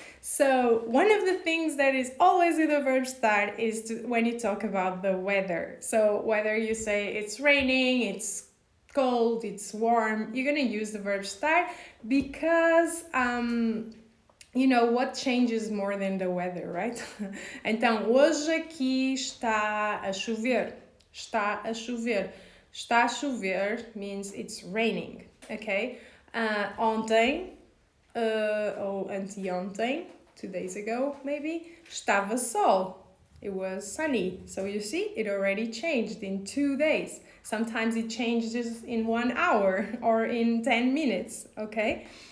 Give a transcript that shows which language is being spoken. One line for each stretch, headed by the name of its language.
English: So one of the things that is always with the verb start is when you talk about the weather. So whether you say it's raining, it's cold, it's warm, you're going to use the verb start because you know what changes more than the weather, right?
Portuguese: Então, hoje aqui está a chover. Está a chover.
English: Está a chover means it's raining, okay?
Portuguese: Ontem, ou anteontem, 2 days ago maybe, estava sol.
English: It was sunny. So you see, it already changed in 2 days. Sometimes it changes in 1 hour or in 10 minutes, okay?